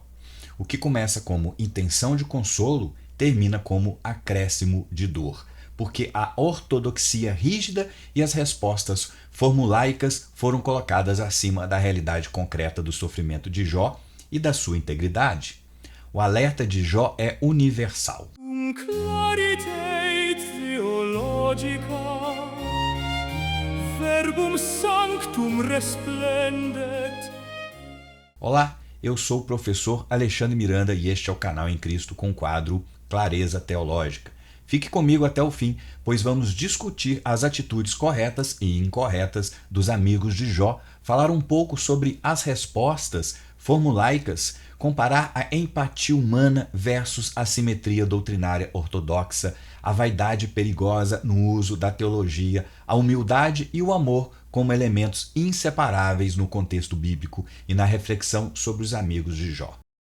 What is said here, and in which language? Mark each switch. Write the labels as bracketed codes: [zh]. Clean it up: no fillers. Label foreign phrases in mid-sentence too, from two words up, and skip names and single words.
[pt] O que começa como intenção de consolo termina como acréscimo de dor, porque a ortodoxia rígida e as respostas formulaicas foram colocadas acima da realidade concreta do sofrimento de Jó e da sua integridade. O alerta de Jó é universal. [la] Claritate theologica, verbum sanctum resplendet. [pt] Olá, eu sou o professor Alexandre Miranda e este é o canal em Cristo com o quadro Clareza Teológica. Fique comigo até o fim, pois vamos discutir as atitudes corretas e incorretas dos amigos de Jó, falar um pouco sobre as respostas formulaicas, comparar a empatia humana versus a simetria doutrinária ortodoxa, a vaidade perigosa no uso da teologia, a humildade e o amor como elementos inseparáveis no contexto bíblico e na reflexão sobre os amigos de Jó.